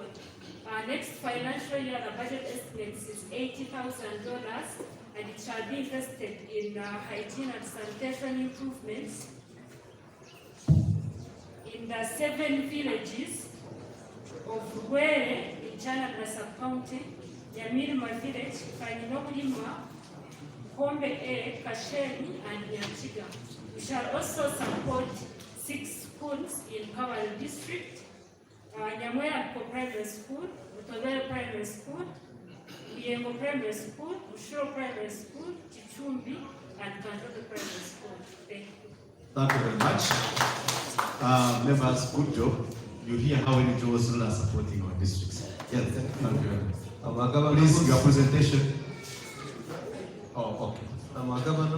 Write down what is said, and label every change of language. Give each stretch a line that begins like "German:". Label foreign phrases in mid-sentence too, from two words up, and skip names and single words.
English: Next financial year, the budget estimates is $80,000, and it shall be invested in hygiene and sanitation improvements in the 7 villages of Were in Chanamira sub-county, Yamirima village, Kaninokulima, Hombe A, Kasheni, and Nyachiga. We shall also support 6 schools in Kabale district, Nyamwera Primary School, Utobere Primary School, Biengo Primary School, Ushuro Primary School, Chichumbi, and Kandodo Primary School. Thank you. Thank you very much. Members, good job. You hear how many jobs are supporting our districts. Yes, thank you. Please, your presentation. Oh, okay.